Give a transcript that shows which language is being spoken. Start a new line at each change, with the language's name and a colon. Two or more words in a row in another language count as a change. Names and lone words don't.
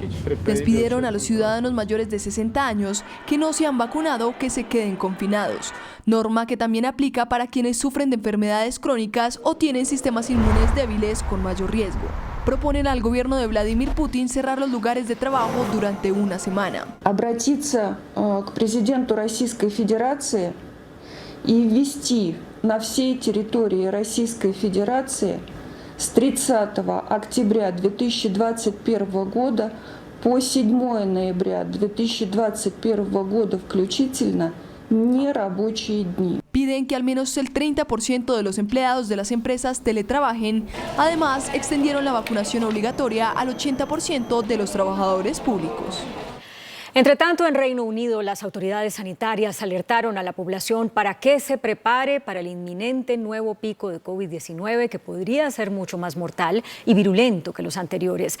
Spanish: Les pidieron a los ciudadanos mayores de 60 años que no se han vacunado que se queden confinados, norma que también aplica para quienes sufren de enfermedades crónicas o tienen sistemas inmunes débiles con mayor riesgo. Proponen al gobierno de Vladimir Putin cerrar los lugares de trabajo durante una semana.
Russian: Обратиться к президенту Российской Федерации и ввести на всей территории Российской Федерации с 30 октября 2021 года по 7 ноября 2021 года включительно нерабочие дни.
Spanish: Piden que al menos el 30% de los empleados de las empresas teletrabajen. Además, extendieron la vacunación obligatoria al 80% de los trabajadores públicos. Entre tanto, en Reino Unido, las autoridades sanitarias alertaron a la población para que se prepare para el inminente nuevo pico de COVID-19 que podría ser mucho más mortal y virulento que los anteriores.